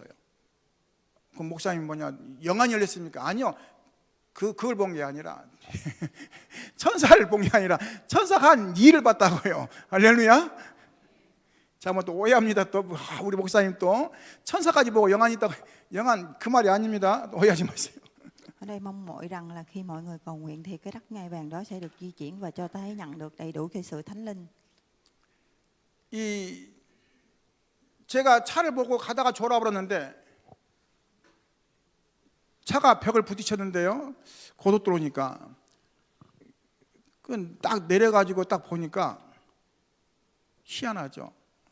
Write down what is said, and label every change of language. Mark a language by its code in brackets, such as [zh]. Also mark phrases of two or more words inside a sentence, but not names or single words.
[ko] 그 목사님 영안이 열렸습니까? 아니요. 그걸 본 게 아니라 천사를 본 게 아니라 천사가 한 일을 봤다고요. 할렐루야. 잘못 또 오해합니다. 또 우리 목사님 또 천사까지 보고 영안이 있다고. 영안 그 말이 아닙니다. 오해하지 마세요. [vi] Ở đây mong mỏi rằng là khi mọi người cầu nguyện thì cái đất ngai vàng đó sẽ được di chuyển và cho ta thấy nhận được đầy đủ cái sự Thánh Linh. [ko] 제가 차를 보고 가다가 졸아버렸는데 차가 벽을 부딪혔는데요. 고속도로니까 딱 내려가지고 딱 보니까 희한하죠.